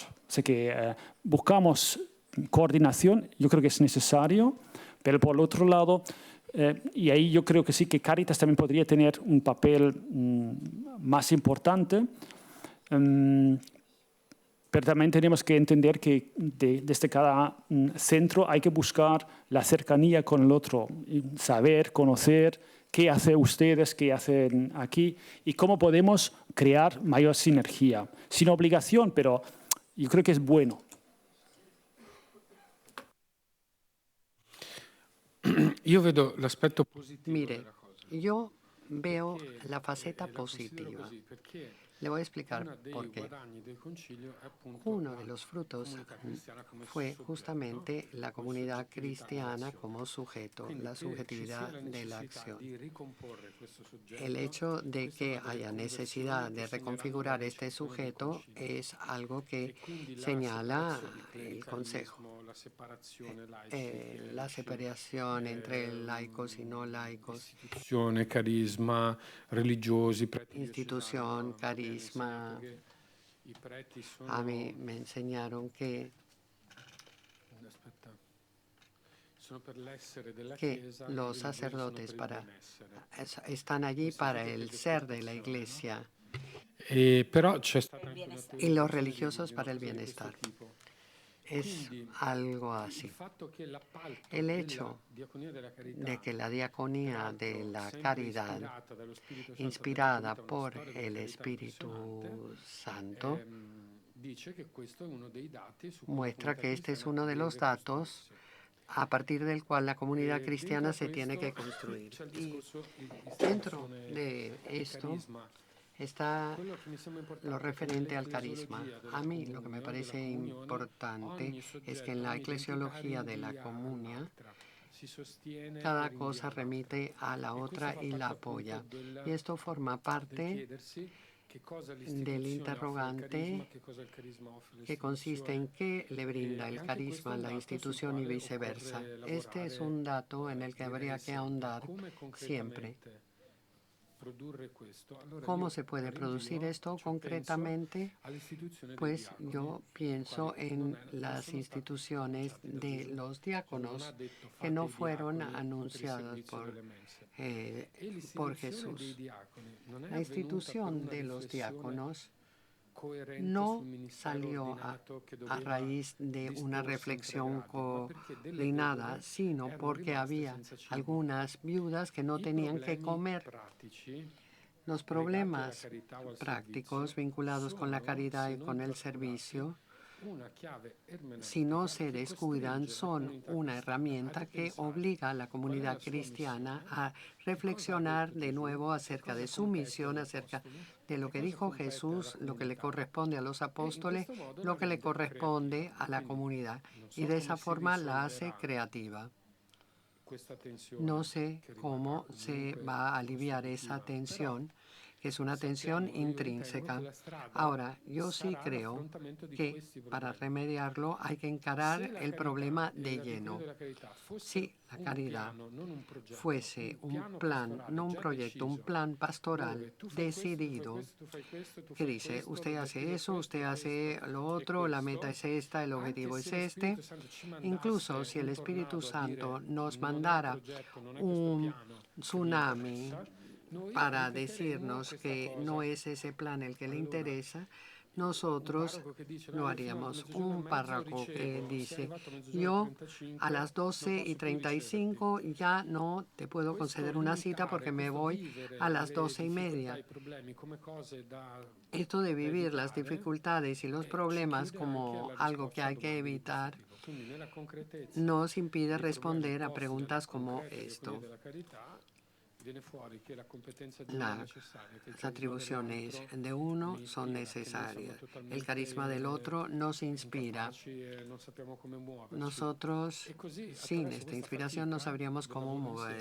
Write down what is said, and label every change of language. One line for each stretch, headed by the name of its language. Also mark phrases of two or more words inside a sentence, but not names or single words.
Spanish: O sea que buscamos coordinación, yo creo que es necesario, pero por el otro lado, y ahí yo creo que sí que Cáritas también podría tener un papel más importante, pero también tenemos que entender que desde cada centro hay que buscar la cercanía con el otro, saber, conocer qué hacen ustedes, qué hacen aquí y cómo podemos crear mayor sinergia. Sin obligación, pero yo creo que es bueno.
Italian: Io vedo l'aspetto positivo
Spanish: Mire,
Italian: della cosa.
Spanish: yo veo la faceta
Italian: La considero
Spanish: positiva.
Italian: così perché
Spanish: Le voy a explicar
Italian: uno dei
Spanish: por qué.
Italian: guadagni del concilio è appunto
Spanish: Uno
Italian: la
Spanish: de los frutos
Italian: comunità cristiana come
Spanish: fue
Italian: soggetto,
Spanish: justamente la
Italian: come
Spanish: comunidad
Italian: soggettività
Spanish: cristiana
Italian: dell'azione.
Spanish: como sujeto,
Italian: Quindi
Spanish: la
Italian: che ci sia
Spanish: subjetividad
Italian: la
Spanish: de la
Italian: necessità
Spanish: acción.
Italian: di ricomporre questo soggetto,
Spanish: El hecho de
Italian: questa è
Spanish: que
Italian: una delle
Spanish: haya
Italian: conversioni
Spanish: necesidad
Italian: che
Spanish: de
Italian: segneranno la
Spanish: reconfigurar este
Italian: concezione del
Spanish: sujeto
Italian: concilio.
Spanish: es algo que
Italian: E quindi la
Spanish: señala
Italian: separazione di
Spanish: el Consejo.
Italian: clericalismo, la separazione laici,
Spanish: La separación entre laicos y no laicos,
Italian: istituzione, carisma, religiosi, preti
Spanish: institución,
Italian: diocesani,
Spanish: carisma.
Italian: i preti sono
Spanish: A mí me enseñaron
Italian: aspetta, sono per l'essere della
Spanish: que
Italian: Chiesa,
Spanish: los
Italian: i religiosi sono
Spanish: sacerdotes
Italian: per il benessere.
Spanish: están allí para el ser de la iglesia
Italian: Però c'è stata anche una
Spanish: y los
Italian: teorizzazione
Spanish: religiosos
Italian: di
Spanish: para el
Italian: una cosa di questo
Spanish: bienestar.
Italian: tipo.
Spanish: Es
Italian: Quindi,
Spanish: algo
Italian: il
Spanish: así.
Italian: fatto che l'appalto
Spanish: El
Italian: della
Spanish: hecho
Italian: diaconia della carità,
Spanish: de que la diaconía de
Italian: peraltro
Spanish: la
Italian: sempre
Spanish: caridad,
Italian: ispirata dallo Spirito Santo,
Spanish: inspirada
Italian: perché
Spanish: por
Italian: una storia
Spanish: el
Italian: della carità
Spanish: Espíritu
Italian: impressionante,
Spanish: Santo,
Italian: dice che questo è uno dei dati su cui la
Spanish: muestra
Italian: comunità
Spanish: que este es
Italian: cristiana
Spanish: uno de los
Italian: deve
Spanish: datos
Italian: costruirsi.
Spanish: a partir del cual la comunidad cristiana
Italian: Dentro
Spanish: se tiene que
Italian: questo
Spanish: construir.
Italian: c'è il
Spanish: Y
Italian: discorso di
Spanish: dentro
Italian: istituzione
Spanish: de
Italian: del
Spanish: esto
Italian: carisma.
Spanish: está
Italian: Quello che mi sembra importante
Spanish: lo
Italian: è che
Spanish: referente al carisma.
Italian: nell'ecclesiologia della
Spanish: A mí lo que me
Italian: comunione,
Spanish: parece
Italian: della comunione,
Spanish: importante
Italian: ogni
Spanish: es que
Italian: soggetto,
Spanish: en la
Italian: ogni identità
Spanish: eclesiología de la
Italian: rinvia
Spanish: comunia,
Italian: all'altra, si sostiene e
Spanish: cada
Italian: rinvia
Spanish: cosa
Italian: all'altra.
Spanish: remite a la
Italian: E questo
Spanish: otra
Italian: fa
Spanish: y
Italian: parte
Spanish: la
Italian: appunto
Spanish: apoya.
Italian: del
Spanish: Y esto forma parte
Italian: chiedersi che cosa
Spanish: del
Italian: l'istituzione offre al
Spanish: interrogante
Italian: carisma, che cosa il carisma offre
Spanish: que consiste en
Italian: all'istituzione.
Spanish: qué le brinda
Italian: E
Spanish: el
Italian: anche
Spanish: carisma a
Italian: questo
Spanish: la
Italian: è un dato sul
Spanish: institución y
Italian: quale
Spanish: viceversa.
Italian: occorre
Spanish: Este es
Italian: lavorare,
Spanish: un dato en el que
Italian: direi
Spanish: habría que
Italian: sempre.
Spanish: ahondar
Italian: Come
Spanish: siempre.
Italian: concretamente produrre questo? Allora
Spanish: ¿Cómo
Italian: io
Spanish: se puede producir
Italian: rinvio,
Spanish: esto
Italian: cioè
Spanish: concretamente?
Italian: penso all'istituzione dei
Spanish: Pues
Italian: diaconi,
Spanish: yo pienso
Italian: quali
Spanish: en
Italian: non
Spanish: las
Italian: sono stati
Spanish: instituciones
Italian: annunciati da
Spanish: de
Italian: Gesù.
Spanish: los
Italian: Gesù non
Spanish: diáconos
Italian: ha detto
Spanish: que no
Italian: fate i
Spanish: fueron
Italian: diaconi per il
Spanish: anunciados
Italian: servizio delle mense. E
Spanish: por
Italian: l'istituzione dei
Spanish: Jesús.
Italian: diaconi non è
Spanish: La
Italian: avvenuta per
Spanish: institución
Italian: una
Spanish: de los
Italian: riflessione
Spanish: diáconos
Italian: coerente
Spanish: no
Italian: sul ministero
Spanish: salió
Italian: ordinato che
Spanish: a
Italian: doveva
Spanish: raíz de una
Italian: disporsi in 3
Spanish: reflexión
Italian: gradi, ma perché delle
Spanish: coordinada,
Italian: vedove
Spanish: sino
Italian: erano
Spanish: porque
Italian: rimaste
Spanish: había
Italian: senza cibo.
Spanish: algunas viudas que no
Italian: I
Spanish: tenían que
Italian: problemi
Spanish: comer.
Italian: pratici
Spanish: Los
Italian: legati alla
Spanish: problemas
Italian: carità o al
Spanish: prácticos
Italian: servizio
Spanish: vinculados con la
Italian: sono,
Spanish: caridad
Italian: se
Spanish: y
Italian: non
Spanish: con el
Italian: trascurati,
Spanish: servicio,
Italian: una chiave
Spanish: si no
Italian: ermeneutica
Spanish: se
Italian: che
Spanish: descuidan,
Italian: costringe la
Spanish: son
Italian: comunità
Spanish: una
Italian: cristiana a
Spanish: herramienta que
Italian: ripensare
Spanish: obliga a la
Italian: qual è
Spanish: comunidad
Italian: la sua
Spanish: cristiana
Italian: missione,
Spanish: a
Italian: che cosa ha
Spanish: reflexionar
Italian: detto
Spanish: de
Italian: Gesù,
Spanish: nuevo
Italian: che
Spanish: acerca
Italian: cosa
Spanish: de su
Italian: compete
Spanish: misión,
Italian: agli
Spanish: acerca
Italian: apostoli,
Spanish: de lo
Italian: che
Spanish: que
Italian: cosa
Spanish: dijo
Italian: compete alla
Spanish: Jesús, lo que le
Italian: comunità.
Spanish: corresponde a los
Italian: E in
Spanish: apóstoles,
Italian: questo modo
Spanish: lo
Italian: la
Spanish: que le
Italian: rende
Spanish: corresponde
Italian: creativa.
Spanish: a la
Italian: Quindi
Spanish: comunidad.
Italian: non
Spanish: Y
Italian: so
Spanish: de
Italian: come
Spanish: esa
Italian: si
Spanish: forma la hace
Italian: risolverà
Spanish: creativa.
Italian: questa tensione
Spanish: No sé
Italian: che rimarrà
Spanish: cómo se
Italian: comunque
Spanish: va a aliviar esa
Italian: costitutiva, però
Spanish: tensión, que es una tensión
Italian: sappiamo, io ritengo che
Spanish: intrínseca.
Italian: la strada
Spanish: Ahora, yo sí
Italian: sarà
Spanish: creo
Italian: l'affrontamento di
Spanish: que
Italian: questi
Spanish: para
Italian: problemi.
Spanish: remediarlo hay que encarar
Italian: Se la
Spanish: el
Italian: carità
Spanish: problema
Italian: e
Spanish: de
Italian: la diaconia
Spanish: lleno.
Italian: della carità
Spanish: Si
Italian: fosse
Spanish: la
Italian: un
Spanish: caridad
Italian: piano, non un progetto,
Spanish: fuese un
Italian: piano
Spanish: plan,
Italian: pastorale
Spanish: no un
Italian: già
Spanish: proyecto, un
Italian: deciso,
Spanish: plan pastoral
Italian: dove tu fai questo, tu fai
Spanish: decidido,
Italian: questo, tu fai questo, tu
Spanish: que
Italian: fai
Spanish: dice,
Italian: questo,
Spanish: usted hace
Italian: l'obiettivo è
Spanish: eso,
Italian: questo,
Spanish: usted hace lo
Italian: e
Spanish: otro, la meta es esta, el
Italian: anche
Spanish: objetivo es
Italian: se lo
Spanish: este.
Italian: Spirito Santo ci mandasse
Spanish: Incluso si el
Italian: un
Spanish: Espíritu
Italian: tornado a dire
Spanish: Santo nos
Italian: non è un
Spanish: mandara
Italian: progetto, non è questo
Spanish: un
Italian: piano che mi
Spanish: tsunami
Italian: interessa, noi
Spanish: para
Italian: ripeteremo
Spanish: decirnos
Italian: questa
Spanish: que
Italian: cosa.
Spanish: no es ese plan el que le
Italian: Allora,
Spanish: interesa,
Italian: un
Spanish: nosotros
Italian: parroco che dice,
Spanish: lo
Italian: "No, io fino a
Spanish: haríamos.
Italian: mezzogiorno e
Spanish: Un
Italian: mezzo
Spanish: párroco que
Italian: ricevo, sei
Spanish: dice,
Italian: arrivato a mezzogiorno e
Spanish: yo
Italian: 35,
Spanish: a las
Italian: non
Spanish: 12 y
Italian: posso più riceverti".
Spanish: 35 ya no te puedo
Italian: Questo
Spanish: conceder una cita
Italian: limitare,
Spanish: porque me
Italian: questo
Spanish: voy
Italian: vivere
Spanish: a las
Italian: le
Spanish: 12 y
Italian: difficoltà,
Spanish: media.
Italian: i problemi come cose da
Spanish: Esto de vivir las
Italian: evitare,
Spanish: dificultades y los
Italian: ci
Spanish: problemas
Italian: chiede anche
Spanish: como
Italian: la
Spanish: algo que
Italian: risposta a
Spanish: hay que
Italian: domande di questo
Spanish: evitar
Italian: tipo. Quindi nella concretezza
Spanish: nos impide
Italian: dei problemi
Spanish: responder a
Italian: posti
Spanish: preguntas
Italian: dalla
Spanish: como
Italian: concreta
Spanish: esto.
Italian: diaconia della carità viene fuori che la competenza di uno è necessaria, che il
Spanish: Las
Italian: carisma
Spanish: atribuciones
Italian: dell'altro
Spanish: de uno
Italian: mi
Spanish: son
Italian: ispira, che noi
Spanish: necesarias.
Italian: siamo totalmente
Spanish: El carisma del otro nos inspira.
Italian: incapaci e non sappiamo come muoverci.
Spanish: Nosotros,
Italian: E così,
Spanish: sin
Italian: attraverso
Spanish: esta
Italian: questa
Spanish: inspiración, no
Italian: fatica
Spanish: sabríamos
Italian: del
Spanish: cómo
Italian: lavoro insieme,